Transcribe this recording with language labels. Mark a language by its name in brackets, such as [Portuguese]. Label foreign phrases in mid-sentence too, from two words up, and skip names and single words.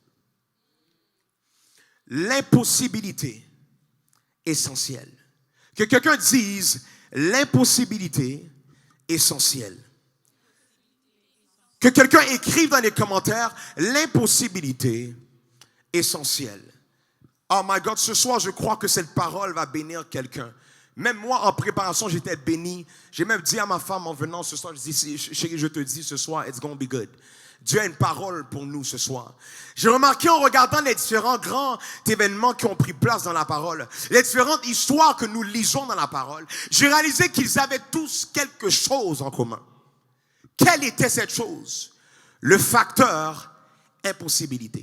[French] L'impossibilité essentielle. Que quelqu'un dise l'impossibilité essentielle. Que quelqu'un écrive dans les commentaires l'impossibilité essentielle. [English] Oh my God, [French] ce soir, je crois que cette parole va bénir quelqu'un. Même moi, en préparation, j'étais béni. J'ai même dit à ma femme en venant ce soir, je dis, chérie, je te dis ce soir, [English] it's gonna be good. [French] Dieu a une parole pour nous ce soir. J'ai remarqué en regardant les différents grands événements qui ont pris place dans la parole, les différentes histoires que nous lisons dans la parole, j'ai réalisé qu'ils avaient tous quelque chose en commun. Quelle était cette chose? Le facteur impossibilité.